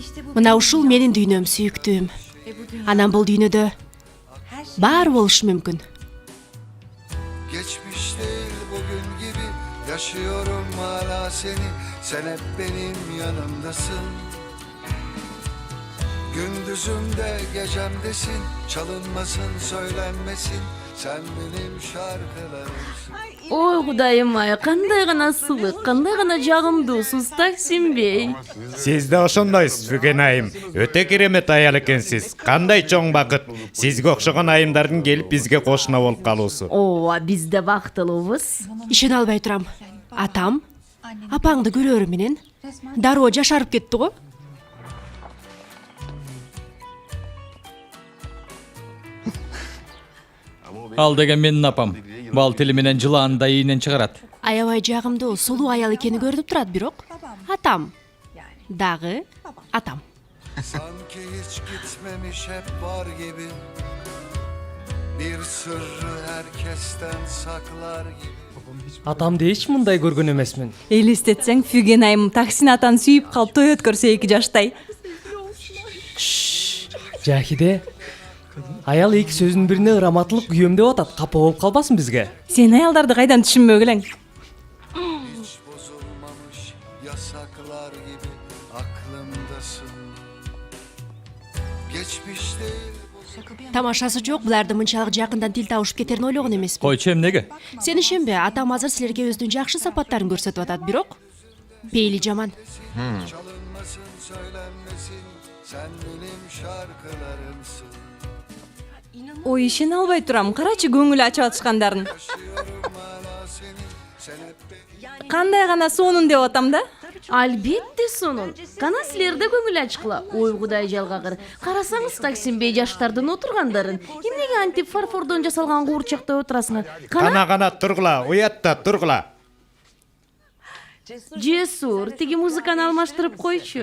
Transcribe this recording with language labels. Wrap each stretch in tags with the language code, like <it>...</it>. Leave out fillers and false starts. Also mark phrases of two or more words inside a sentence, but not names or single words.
<ky>Мына ушул менин дүйнөм сүйүктүүм. Анан бул дүйнөдө баары болушу мүмкүн.</ky> <tr>Geçmiş değil bugün gibi yaşıyorum hala seni. Sen hep benim yanımdasın. Gündüzümde gecemdesin. Çalınmasın söylenmesin. Sen benim şarkılarımsın.</tr> <ky>Ой, Кудайым ай, кандай гана сылык, кандай гана жагымдуусуз Таксим бей. Сиз да ошондойсуз Фүген айым. Өтө керемет аял экенсиз. Кандай чоң бакыт. Сизге окшогон айымдардын келип бизге кошуна болуп калуусу. Ооба, биз да бактылуубуз. Ишене албай турам. Атам апаңды көрөрү менен дароо жашарып кетти го. Ал деген менин апам. Бал тили менен жылаанын да ийинен чыгарат. Аябай жагымдуу, сулуу аял экени көрүнүп турат, бирок атам дагы атам.</ky> <tr>Sanki hiç gitmemiş hep var gibi. Bir sırrı herkesten saklar gibi.</tr> <ky>Атамды эч мындай көргөн эмесмин. Элестетсең, Фүген айым Таксин атаны сүйүп калып той өткөрсө 2 жаштай. Жахиде, аял эки сөзүнүн бирине ыраматылык күйөм деп атат. Капа болуп калбасын бизге. Сен аялдарды кайдан түшүнбөгүлең?</ky> <tr>Hiç bozulmamış yasaklar gibi aklımdasın. Geçmiş değil.</tr> <ky>Тамашасы жок, буларды мынчалык жакындан тил табышып кетерин ойлогон эмесмин. Койчу эмнеге? Сен ишенбе, атам азыр силерге өзүнүн жакшы сапаттарын көрсөтүп атат, бирок пейили жаман.</ky> <tr>Çalınmasın söylenmesin. Sen benim şarkılarımsın.</tr> <ky>Ой, ишене албай турам. Карачы көңүл ачып атышкандарын.</ky> <tr>Yaşıyorum hala seni. Sen hep benim.</tr> <ky>Кандай гана сонун деп атам да? Албетте сонун. Кана силер да көңүл ачкыла. Ой, Кудай жалгагыр. Карасаңыз Таксим бей жаштардын отургандарын. Эмнеге антип фарфордон жасалган куурчакта отурасыңар? Кана тургула, уятта тургула. Жесур, тиги музыканы алмаштырып койчу.</ky>